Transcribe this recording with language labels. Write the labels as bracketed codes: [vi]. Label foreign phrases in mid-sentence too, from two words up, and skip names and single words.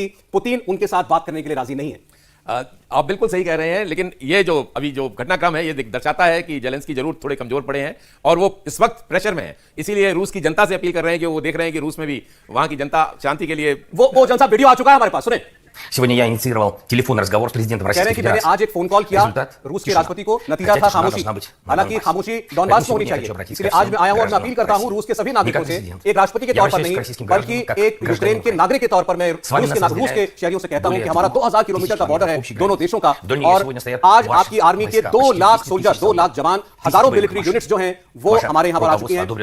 [hi] पुतिन उनके साथ बात करने के लिए राजी नहीं है। आप बिल्कुल सही कह रहे हैं, लेकिन ये जो अभी जो घटनाक्रम है ये दर्शाता है कि जेलेंस्की जरूर थोड़े कमजोर पड़े हैं और वो इस वक्त प्रेशर में है। इसीलिए रूस की जनता से अपील कर रहे हैं कि वो देख रहे हैं कि रूस में भी वहां की जनता शांति के लिए वो जनरल साहब वीडियो आ चुका है हमारे पास, सुने। [ru] Сегодня я инициировал телефонный разговор с президентом Российской [hi] मैंने [ru] Федерации. [hi] आज एक फोन कॉल किया रूस के राष्ट्रपति को, नतीजा था खामोशी। हालांकि खामोशी डॉनबास में होनी चाहिए, इसलिए आज मैं आया हूं और मैं अपील करता हूं रूस के सभी नागरिकों से, एक राष्ट्रपति के तौर पर नहीं बल्कि एक यूक्रेन के नागरिक के तौर पर मैं रूस के शहरियों से कहता हूं कि हमारा 2000 किलोमीटर का बॉर्डर है दोनों देशों का, और आज आपकी आर्मी के 2 लाख सोल्जर, 2 लाख जवान, हजारों [en] military units [hi] जो हैं वो हमारे यहां पर आ चुके हैं।